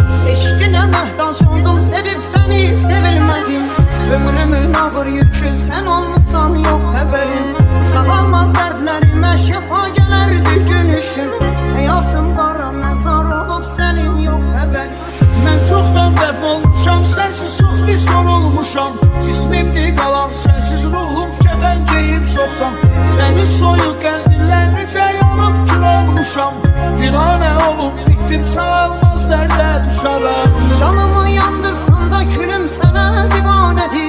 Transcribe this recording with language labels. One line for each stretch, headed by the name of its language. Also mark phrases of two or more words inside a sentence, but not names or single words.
Turkish: Eşkine mehtaç oldum, sevip seni sevilmedim. Ömrümün ağır yükü sen olmuşsan yok haberim. Sağalmaz dertlerime şifa gelerdi gün ışık. Hayatım kara mezar olup senin yok haberin.
Azerbaijani: Ben çoktan dəf olmuşam, sensiz çox bir sorulmuşam. Cismimli qalan sensiz ruhum kəfən geyib çoxdan. Sənin soyuq qəlbinlə necə yanıb kül olmuşam. Viranə olub bitdim, sağalmaz dərdə düşərəm. Canımı yandırsan da külüm sənə divanədir.